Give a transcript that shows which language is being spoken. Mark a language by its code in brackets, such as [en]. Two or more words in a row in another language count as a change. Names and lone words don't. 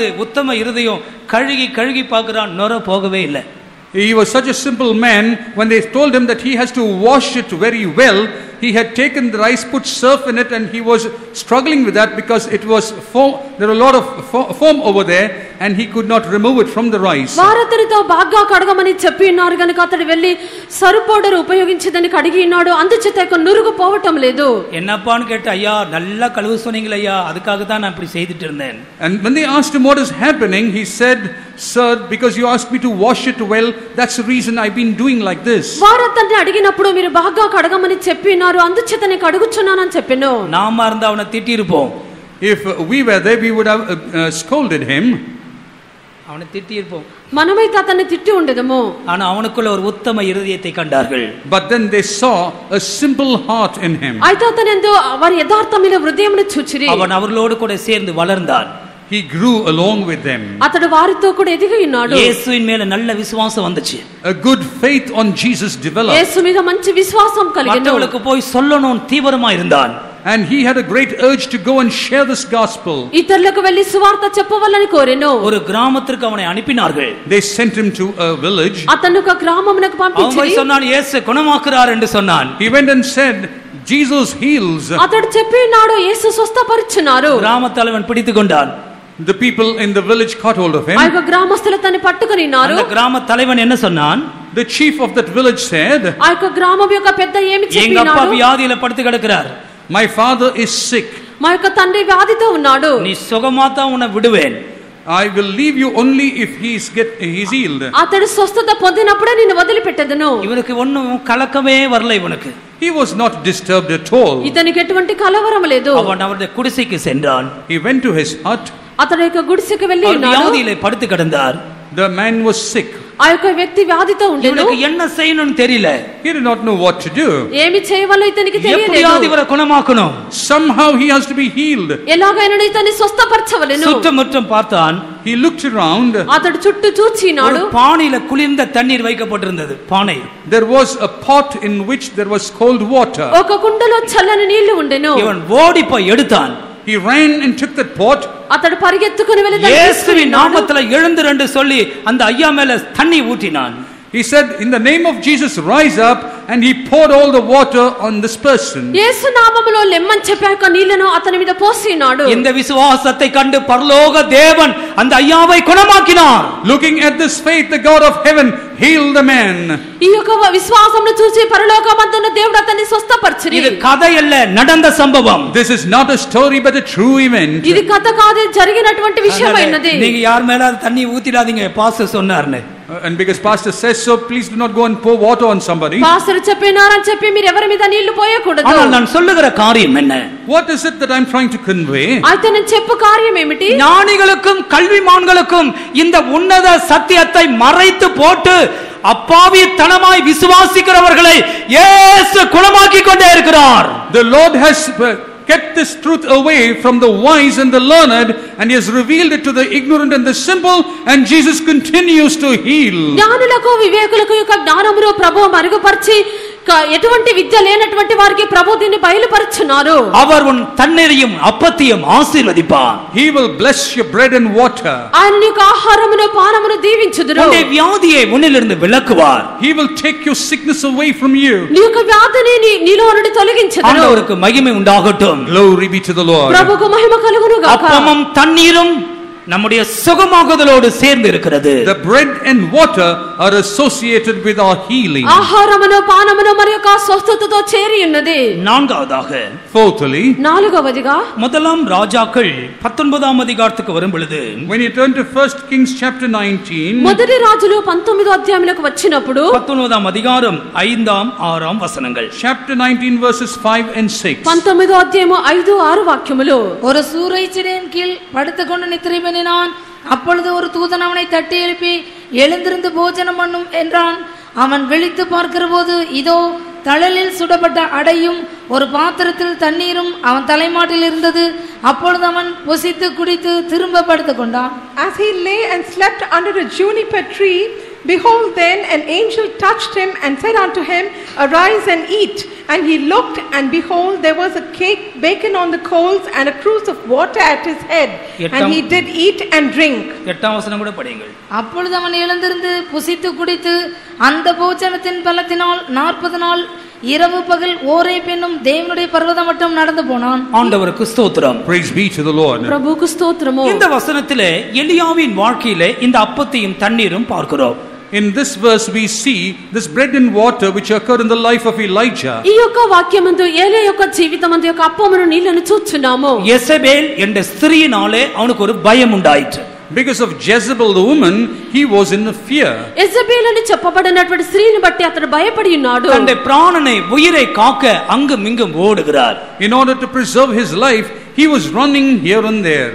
[ta] உத்தம இருதயம் கழுகி கழுகி பார்க்கிறான், நுரை போகவே இல்லை. [en] He was such a simple man. When they told him that he has to wash it very well, he had taken the rice, put surf in it, and he was struggling with that because it was foam. There were a lot of foam over there, and he could not remove it from the rice. [te] వారతనితో బాగా కడగమని చెప్పి ఉన్నారు గనుక అతడు వెళ్ళి సర్ఫ్ పౌడర్ ఉపయోగించి దాన్ని కడిగి ఉన్నాడు. అందుచేత నురుగు పోవటం లేదు. [ta] என்னப்பான்னு கேட்ட, ஐயா நல்லா கழுவு சொன்னீங்களே ஐயா, அதுக்காக தான் நான் இப்படி செய்துட்டு இருந்தேன். [en] And when they asked him what is happening, he said, sir, because you asked me to wash it well, that's the reason I've been doing like this. [te] వారతన్ని అడిగినప్పుడు మీరు బాగా కడగమని చెప్పి ఉన్నారు, అందుచేత నేను కడుగుచున్నానని చెప్పాను. [ta] நாம இருந்தா அவனை திட்டி இருப்போம். [en] If we were there, we would have scolded him. [ta] அவனை திட்டி இருப்போம். [te] మనమైతే అతన్ని తిట్టి ఉండేదము. [ta] ஆனா அவனுக்குள்ள ஒரு உத்தம இருதயத்தை கண்டார்கள். [en] But then they saw a simple heart in him. [te] అయితే అతనిందు వారి యథార్థమైన హృదయమును చూచిరి. [ta] அவன் அவர்களோடு கூட சேர்ந்து வளர்ந்தான். [en] He grew along with them. [te] అతడు వారితో కూడా ఎదిగి ఉన్నాడు. [ta] இயேசுவின் மேல நல்ல விசுவாசம் வந்துச்சு. [en] A good faith on Jesus developed. [te] యేసు మీద మంచి విశ్వాసం కలిగెను. [ta] மற்றவங்களுக்கு போய் சொல்லணும் தீவிரமா இருந்தான். [en] And he had a great urge to go and share this gospel. [te] ఇతరులకు వెళ్లి సువార్త చెప్పవాలని కోరెను. [ta] ஒரு கிராமத்திற்கு அவனை அனுப்பினார்கள். [en] They sent him to a village. [te] అతను ఒక గ్రామమునకు పంపించి [ta] அவன் சொன்னான், இயேசு குணமாக்குறார் என்று சொன்னான். [en] He went and said, Jesus heals. [te] అతడు చెప్పినాడు, యేసు స్వస్థపరిచున్నారు. [ta] கிராம தலைவன் பிடித்துக் கொண்டான். [en] The people in the village caught hold of him. [te] ఆ యొక్క గ్రామస్తులు తన్ని పట్టుకొనినారు. [ta] அந்த கிராம தலைவன் என்ன சொன்னான்? [en] The chief of that village said, [te] ఆ యొక్క గ్రామం యొక్క పెద్ద ఏమి [ta] எங்க அப்பா [te] చెప్పినాడు? [ta] வியாதியில படுத்து கிடக்கிறார். [en] my father is sick. [te] మా యొక్క తండ్రి వ్యాధితో ఉన్నాడు. [ta] நீ சுகமாத்தான் உன்னை விடுவேன். [en] I will leave you only if he's healed. [te] అతడు స్వస్థత పొందినప్పుడే నిన్ను వదిలిపెట్టెదను. [ta] இவனுக்கு ஒண்ணும் கலக்கமே வரல. இவனுக்கு [en] He was not disturbed at all. [te] ఇతనికి ఎటువంటి కలవరం లేదు. [ta] அவன் அவருடைய குடிசைக்கு சென்றான். [en] He went to his hut. [te] అతడు యొక్క గుడిసెకు వెళ్ళి [ta] அவர் [te] ఉన్నాడు. [ta] வியாதியில படுத்து கிடந்தார். [en] The man was sick. [te] ఆ యొక్క వ్యక్తి వ్యాధితో ఉండెను. [ta] இவனுக்கு என்ன செய்யணும்னு தெரியல. [en] He did not know what to do. [te] ఏమి చేయవాలో ఇతనికి [ta] எப்படியாவது [te] తెలియలేదు. [ta] இவரை குணமாக்கணும். [en] Somehow he has to be healed. [te] ఎలాగైనా ఇతన్ని స్వస్థపరచవలెను. [ta] சுற்றமுற்றம் பார்த்தான். [en] He looked around. [te] అతడు చుట్టూ చూచినాడు. [ta] ஒரு பானையில குளிர்ந்த தண்ணீர் வைக்கப்பட்டிருந்தது. பானை. [en] There was a pot in which there was cold water. [te] ఒక కుండలో చల్లని నీళ్లు ఉండెను. [ta] இவன் ஓடி போய் எடுத்தான். [en] He ran and took that pot. [te] అతడు పరిగెత్తుకుని వెళ్ళి దాన్ని [ta] இயேசுவின் [te] తీసుకున్నాడు. [ta] நாமத்துல எழுந்திரண்டு சொல்லி அந்த ஐயா மேல தண்ணி ஊற்றினான். [en] He said, in the name of Jesus, rise up, and he poured all the water on this person. [te] యేసు నామములో లెమ్మని చెప్పాక నీళ్లను అతని మీద పోసినాడు. [ta] இந்த விசுவாசத்தை கண்டு பரலோக தேவன் அந்த ஐயாவை குணமாக்கினார். [en] Looking at this faith, the God of heaven healed the man. [te] ఈ యొక్క విశ్వాసమును చూసి పరలోకమందున్న దేవుడు అతన్ని స్వస్థపరిచిరి. [ta] இது கதை அல்ல, நடந்த சம்பவம். [en] This is not a story but a true event. [te] ఇది కథ కాదు, జరిగినటువంటి విషయమైనది. [ta] நீங்க யார் மேல தண்ணி ஊத்திடாதீங்க, பாஸ்டர் சொன்னார்னு. [en] And because pastor says so, please do not go and pour water on somebody. [te] పాస్టర్ చెప్పినారని చెప్పి మీరు ఎవరి మీద నీళ్లు పోయకూడదు. [ta] ஆனால் நான் சொல்லுகிற காரியம் என்ன? [en] What is it that I'm trying to convey? [te] అయితే నేను చెప్పు కార్యం ఏమిటి? [ta] ஞானிகளுக்கும் கல்விமான்களுக்கும் இந்த உன்னத சத்தியத்தை மறைத்து போட்டு அப்பாவித்தனமாய் விசுவாசிக்கிறவர்களை இயேசு குணமாக்கி கொண்டே இருக்கிறார். [en] The Lord has kept this truth away from the wise and the learned, and he has revealed it to the ignorant and the simple, and Jesus continues to heal. [te] జ్ఞానులకు వివేకులకు యొక్క జ్ఞానమును ప్రభువు మరుగుపరిచి ఎటువంటి విద్య లేనటువంటి వారికి ప్రభు దీన్ని బయలుపరుచున్నారు. [ta] அவர் உன் தண்ணீரையும் அப்பத்தையும் ஆசீர்வதிப்பார். [en] He will bless your bread and water. [te] ఆయన నీకు ఆహారమును పానమును దీవించుదురు. [ta] உன்னுடைய வியாதியை உன்னிலிருந்து விலக்குவார். [en] He will take your sickness away from you. [te] నీ యొక్క వ్యాధిని నీలో నుండి తొలగించుదురు. [ta] ஆண்டவருக்கு மகிமை உண்டாகட்டும். [en] Glory be to the Lord. [te] ప్రభువుకు మహిమ కలుగును గాక. [ta] அப்பமும் தண்ணீரும் நம்முடைய சுகமாகுதலோடு சேர்ந்து இருக்கிறது. [en] The bread and water are associated with our healing. [te] ఆహారమును పానమును మరి యొక్క స్వస్థతతో చేరి ఉన్నది. [ta] நான்காவதாக, [en] Fourthly, [te] నాలుగవదిగా [ta] முதலாம் ராஜாக்கள் 19ஆம் அதிகாரத்துக்கு வரும் பொழுது, [en] when you turn to 1 Kings chapter 19, [te] మొదటి రాజులు 19వ అధ్యాయంలోకి వచ్చినప్పుడు [ta] 19ஆம் அதிகாரம் 5ஆம் 6ஆம் வசனங்கள். [en] chapter 19 verses 5 and 6. [te] 19వ అధ్యాయము 5, 6 వాక్యములు. [ta] ஒரு சூறைச்செடியின் கீழ் படுத்துக்கொண்டு நித்திரை பண்ணினான். அப்பொழுது ஒரு தூதன் அவனை தட்டி எழுப்பி எழுந்திருந்து போஜனம் பண்ணும் என்றான். அவன் விழித்து பார்க்கிற போது இதோ தழலில் சுடப்பட்ட அடையும் ஒரு பாத்திரத்தில் தண்ணீரும் அவன் தலைமாட்டில் இருந்தது. அப்பொழுது அவன் புசித்து குடித்து திரும்ப படுத்துக் கொண்டான். [en] As he lay and slept under a juniper tree, behold, then an angel touched him and said unto him, Arise and eat. And he looked, and behold, there was a cake baken on the coals and a cruse of water at his head. And he did eat and drink. [ta] 8ஆம் வசனம் கூட படியுங்கள். அப்பொழுது அவன் எழுந்திருந்து புசித்து குடித்து அந்த போஜனத்தின் பலத்தினால் 40 நாள் இரவு பகல் ஓரே பெண்ணும் தேவனுடைய பர்வதம் மட்டும் நடந்து போனான். ஆண்டவருக்கு ஸ்தோத்திரம். [en] Praise be to the Lord. [te] ప్రభువుకు స్తోత్రము. [ta] இந்த வசனத்திலே எலியாவின் வாழ்க்கையிலே இந்த அப்பத்தையும் தண்ணீரும் பார்க்கிறோம். [en] In this verse we see this bread and water which occurred in the life of Elijah. [te] ఈ యొక్క వాక్యమందు ఏలియా యొక్క జీవితమందు యొక్క అప్పమును నీళ్లను చూస్తున్నాము. [ta] యెజబెల్ என்ற ஸ்திரீயினாலே அவனுக்கு ஒரு பயம் உண்டாயிற்று. [en] Because of Jezebel the woman, he was in fear. [te] యెజబెల్ అని చెప్పబడినటువంటి స్త్రీని బట్టి అతడు భయపడి ఉన్నాడు. [ta] தன்னுடைய பிராணனை உயிரை காக்க அங்கும் இங்கும் ஓடுகிறார். [en] In order to preserve his life, he was running here and there.